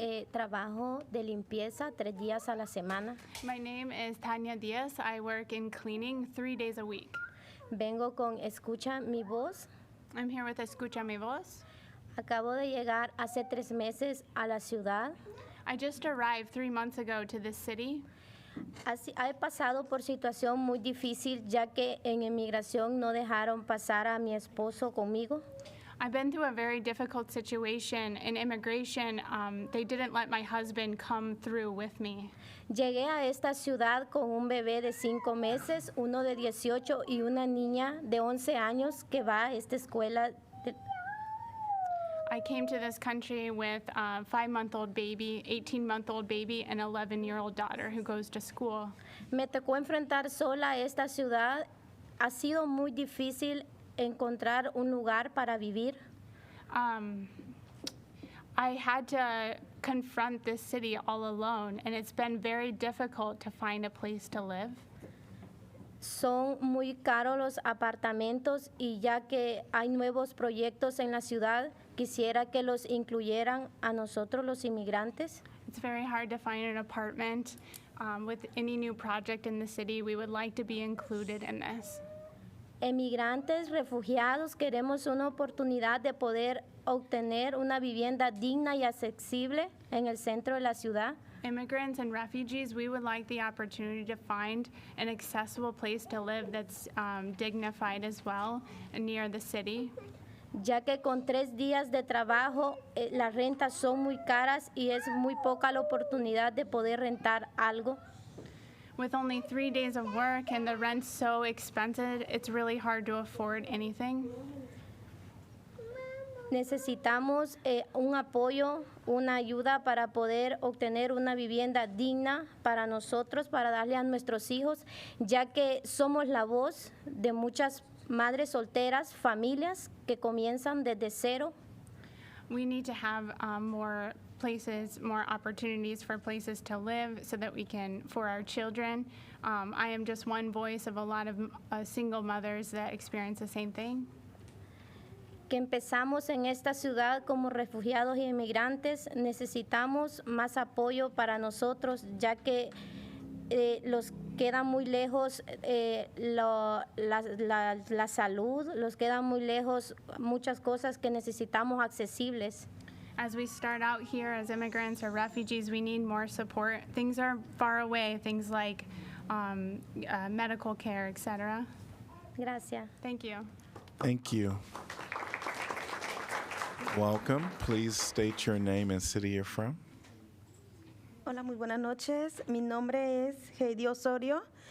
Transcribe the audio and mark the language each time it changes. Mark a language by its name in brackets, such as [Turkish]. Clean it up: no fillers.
[Spanish] Trabajo de limpieza 3 días a la semana. [English] My name is Tanya Diaz. I work in cleaning 3 days a week. [Spanish] Vengo con Escucha mi voz. [English] I'm here with Escucha mi voz. [Spanish] Acabo de llegar hace 3 meses a la ciudad. [English] I just arrived 3 months ago to this city. [Spanish] He pasado por situación muy difícil ya que en inmigración no dejaron pasar a mi esposo conmigo. [English] I've been through a very difficult situation in immigration. They didn't let my husband come through with me. [Spanish] Llegué a esta ciudad con un bebé de 5 meses, uno de 18 y una niña de 11 años que va a esta escuela. [English] I came to this country with a 5-month-old baby, 18-month-old baby, and 11-year-old daughter who goes to school. [Spanish] Me tocó enfrentar sola a esta ciudad. Ha sido muy difícil encontrar un lugar para vivir. [English] I had to confront this city all alone, and it's been very difficult to find a place to live. [Spanish] Son muy caros los apartamentos y ya que hay nuevos proyectos en la ciudad, quisiera que los incluyeran a nosotros los inmigrantes. [English] It's very hard to find an apartment. With any new project in the city, we would like to be included in this. [Spanish] Emigrantes, refugiados, queremos una oportunidad de poder obtener una vivienda digna y accesible en el centro de la ciudad. [English] Immigrants and refugees, we would like the opportunity to find an accessible place to live that's dignified as well and near the city. [Spanish] Ya que con 3 días de trabajo, las rentas son muy caras y es muy poca la oportunidad de poder rentar algo. [English] With only 3 days of work and the rent's so expensive, it's really hard to afford anything. [Spanish] Necesitamos un apoyo, una ayuda para poder obtener una vivienda digna para nosotros, para darle a nuestros hijos, ya que somos la voz de muchas madres solteras, familias que comienzan desde cero. [English] We need to have more places, more opportunities for places to live so that we can, for our children. I am just one voice of a lot of single mothers that experience the same thing. [Spanish] Que empezamos en esta ciudad como refugiados y inmigrantes, necesitamos más apoyo para nosotros, ya que los queda muy lejos la salud, los queda muy lejos muchas cosas que necesitamos accesibles. [English] As we start out here as immigrants or refugees, we need more support. Things are far away, things like medical care, etc. [Spanish] Gracias. [English] Thank you. Thank you. Welcome. Please state your name and city you're from. [Spanish] Hola, muy buenas noches. Mi nombre es Heidi Osorio.